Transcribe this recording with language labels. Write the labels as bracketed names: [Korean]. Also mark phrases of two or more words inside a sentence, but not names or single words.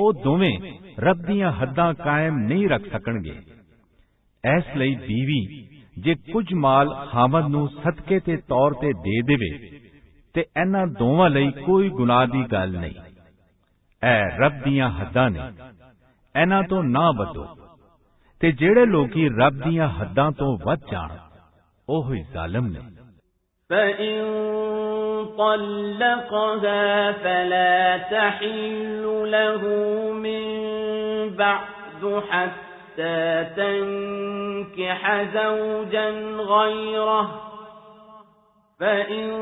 [Punjabi] ਦੋਵੇਂ ਰੱਬ ਦੀਆਂ ਹੱਦਾਂ ਕਾਇਮ ਨਹੀਂ ਰੱਖ ਸਕਣਗੇ ਇਸ ਲਈ ਬੀਵੀ ਜੇ ਕੁਝ ਮਾਲ ਖਾਮਦ ਨੂੰ ਸਦਕੇ ਦੇ ਤੌਰ ਤੇ ਦੇ ਦੇਵੇ ਤੇ ਇਹਨਾਂ ਦੋਵਾਂ ਲਈ ਕੋਈ ਗੁਨਾਹ ਦੀ ਗੱਲ ਨਹੀਂ ਇਹ ਰੱਬ ਦੀਆਂ ਹੱਦਾਂ ਨੇ ਇਹਨਾਂ ਤੋਂ ਨਾ ਵਧੋ ਤੇ ਜਿਹੜੇ ਲੋਕੀ ਰੱਬ ਦੀਆਂ ਹੱਦਾਂ ਤੋਂ ਵੱਧ ਜਾਣ ਉਹ ਹੀ ਜ਼ਾਲਿਮ ਨੇ [Arabic] فإن طلقها فلا تحل له من بعد حتى تنكح زوجا غيره فإن